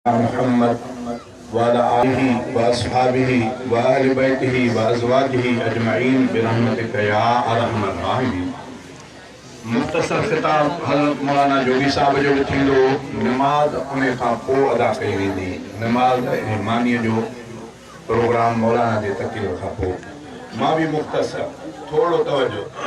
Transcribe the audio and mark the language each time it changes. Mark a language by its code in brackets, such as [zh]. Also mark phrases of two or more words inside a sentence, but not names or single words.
[ar] محمد وعلى آله وأصحابه وأهل بيته وأزواجه أجمعين برحمتك يا أرحم الراحمين۔ [sd] مختصر خطاب حضرت مولانا جوگي صاحب جو به ٿيندو، نماز ان کان پوءِ ادا ڪئي ويندي۔ نماز ايمانيءَ جو پروگرام مولانا جي تقرير کان پوءِ۔ مان به مختصر، ٿورو توجه۔